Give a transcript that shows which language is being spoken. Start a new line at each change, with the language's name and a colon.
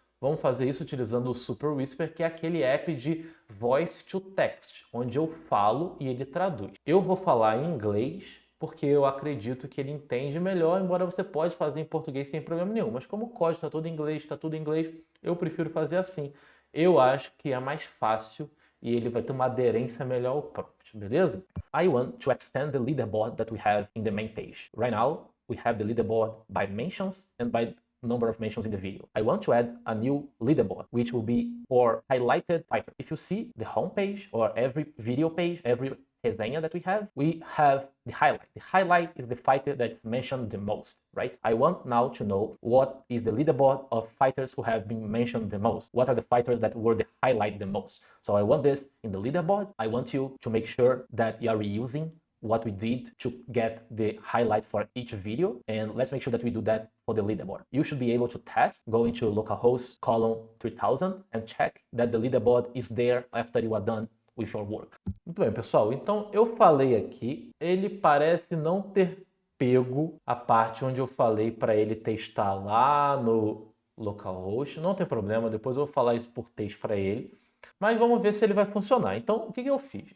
Portuguese: Vamos fazer isso utilizando o Super Whisper, que é aquele app de
English: voice to text,
Portuguese: onde eu falo e ele traduz. Eu vou falar em inglês, porque eu acredito que ele entende melhor, embora você pode fazer em português sem problema nenhum. Mas como o código está todo em inglês, eu prefiro fazer assim. Eu acho que é mais fácil e ele vai ter uma aderência melhor ao prompt, beleza?
English: I want to extend the leaderboard that we have in the main page. Right now, we have the leaderboard by mentions and by number of mentions in the video. I want to add a new leaderboard, which will be for highlighted fighter. If you see the home page or every video page, every resenha that we have the highlight. The highlight is the fighter that's mentioned the most, right? I want now to know what is the leaderboard of fighters who have been mentioned the most. What are the fighters that were the highlight the most? So I want this in the leaderboard. I want you to make sure that you are reusing what we did to get the highlight for each video, and let's make sure that we do that for the leaderboard. You should be able to test, go into localhost column 3000 and check that the leaderboard is there after you are done with your work.
Portuguese: Muito bem, pessoal, então eu falei aqui, ele parece não ter pego a parte onde eu falei para ele testar lá no localhost. Não tem problema, depois eu vou falar isso por texto para ele. Mas vamos ver se ele vai funcionar. Então, o que eu fiz?